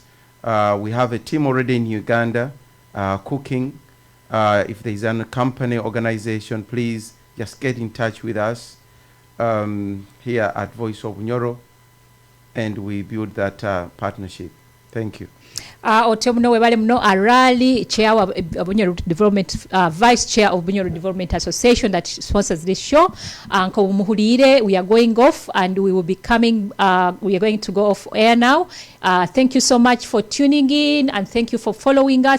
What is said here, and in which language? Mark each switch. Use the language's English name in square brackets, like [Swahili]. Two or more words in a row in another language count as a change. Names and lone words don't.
[English] We have a team already in Uganda cooking. If there's a company, organization, please just get in touch with us here at Voice of Bunyoro, and we build that partnership. Thank you. [Nyoro] Otemuno webale muno [English] Arali, chair of Bunyoro Development, vice chair of Bunyoro Development Association that sponsors this show. Anko Muhulire, we are going off and we will be coming, we are going to go off air now. Thank you so much for tuning in, and thank you for following us.